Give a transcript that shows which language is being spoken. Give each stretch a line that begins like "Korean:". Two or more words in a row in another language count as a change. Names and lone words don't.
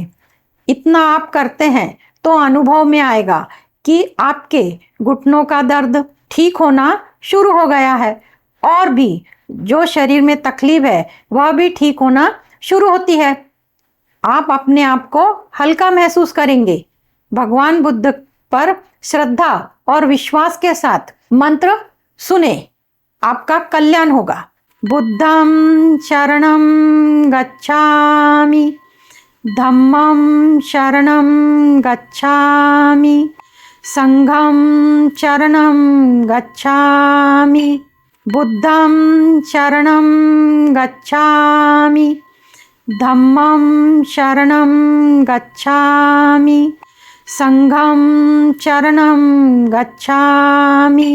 Hindi: इतना आप करते हैं तो अनुभव में आएगा कि आपके घुटनों का दर्द ठीक होना शुरू हो गया है, और भी जो शरीर में तकलीफ है वह भी ठीक होना शुरू होती है। आप अपने आप को हल्का महसूस करेंगे। भगवान बुद्ध पर श्रद्धा और विश्वास के साथ मंत्र सुने, आपका कल्याण होगा।
Pali: बुद्धं शरणं गच्छामि, धम्मं शरणं गच्छामि, संघं शरणं गच्छामि। बुद्धं शरणं गच्छामि, धम्मं शरणं गच्छामि, संघं शरणं गच्छामि।